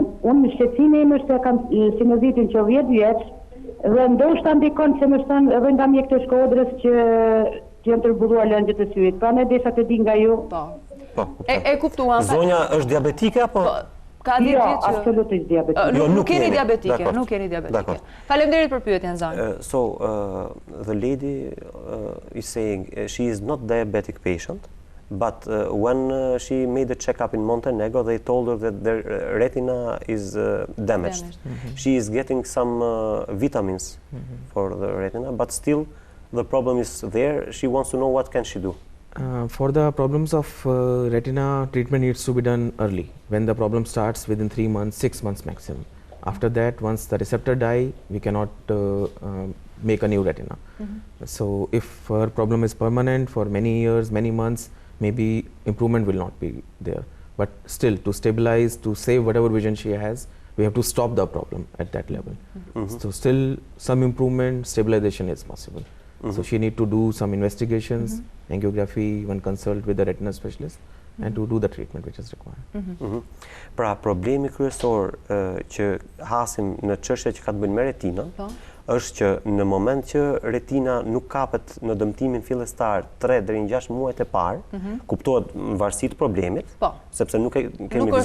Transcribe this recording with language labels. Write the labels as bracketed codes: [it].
[sq] Unë shqetësimi im është se kam sinozitin që 10 vjeç, dhe ndoshta ndikon se më thënë edhe nga mjekët e Shkodrës që janë tërbulluar lëndjet e syrit. Pra ne desha të di nga ju. Po. E kuptuam. Zonja është diabetike apo? Ka ditë që absolutisht diabetike. Nuk jeni diabetike, nuk jeni diabetike. Faleminderit për pyetjen, zonjë. [en] So the lady is saying she is not diabetic patient, but when she made a checkup in Montenegro, they told her that their retina is damaged. She is getting some vitamins for the retina, but still the problem is there. She wants to know what can she do. For the problems of retina, treatment needs to be done early, when the problem starts within 3 months, 6 months maximum. After that, once the receptor die, we cannot make a new retina. So if her problem is permanent for many years, many months, maybe improvement will not be there. But still, to stabilize, to save whatever vision she has, we have to stop the problem at that level. So still some improvement, stabilization is possible. So she need to do some investigations, angiography, even consult with the retina specialist, and to do the treatment which is required. [sq] Pra, problemi kryesor që hasim në çështja që ka të bëjë me retinën, është që në moment që retina nuk kapet në dëmtimin fillestar 3 deri në 6 muajt e parë, kuptohet në varësi të problemit, sepse nuk kemi vizituar.